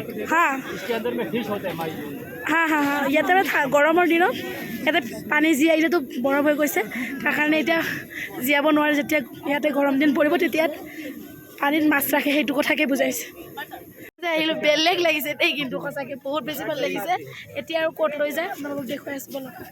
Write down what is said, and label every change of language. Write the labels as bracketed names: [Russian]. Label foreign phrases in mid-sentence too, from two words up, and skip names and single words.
[Hindi] हाँ इसके अंदर में फिश होते हैं हाँ हाँ हाँ [Assamese] ইয়াতে গৰমৰ দিনত ইয়াতে পানী জীয়াইলেতো বৰফ হৈ গৈছে তাৰ কাৰণে এতিয়া জীয়াব নোৱাৰে যেতিয়া ইয়াতে গৰম দিন পৰিব তেতিয়া পানীত মাছ ৰাখে সেইটো কথাকে বুজাইছে আহিলোঁ বেলেগ লাগিছে দেই কিন্তু সঁচাকৈ বহুত বেছি ভাল লাগিছে এতিয়া আৰু ক'ত লৈ যায় আপোনালোকক দেখুৱাই আছোঁ বলক